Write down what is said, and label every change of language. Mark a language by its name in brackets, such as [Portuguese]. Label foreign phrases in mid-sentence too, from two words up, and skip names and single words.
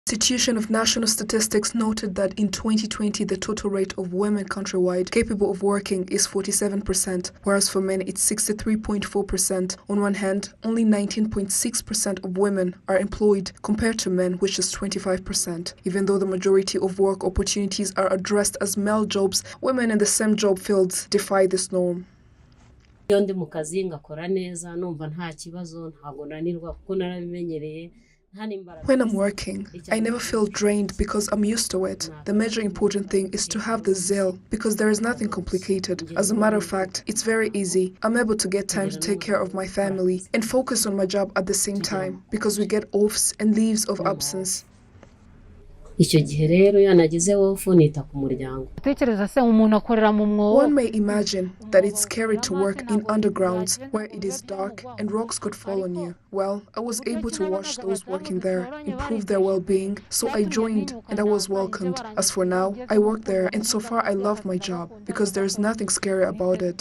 [English] The Institution of National Statistics noted that in 2020, the total rate of women countrywide capable of working is 47%, whereas for men it's 63.4%. On one hand, only 19.6% of women are employed compared to men, which is 25%. Even though the majority of work opportunities are addressed as male jobs, women in the same job fields defy this norm. [Kinyarwanda] Iyo ndi mu kazi ngakora neza numva nta kibazo ntago nanirwa kuko narabimenyereye. [English] When I'm working, I never feel drained because I'm used to it. The major important thing is to have the zeal, because there is nothing complicated. As a matter of fact, it's very easy. I'm able to get time to take care of my family and focus on my job at the same time, because we get offs and leaves of absence. [Kinyarwanda] Icyo gihe rero yanagize wofu nita ku muryango. [English] One may imagine that it's scary to work in undergrounds where it is dark and rocks could fall on you. Well, I was able to watch those working there, improve their well-being, so I joined and I was welcomed. As for now, I work there and so far I love my job because there's nothing scary about it.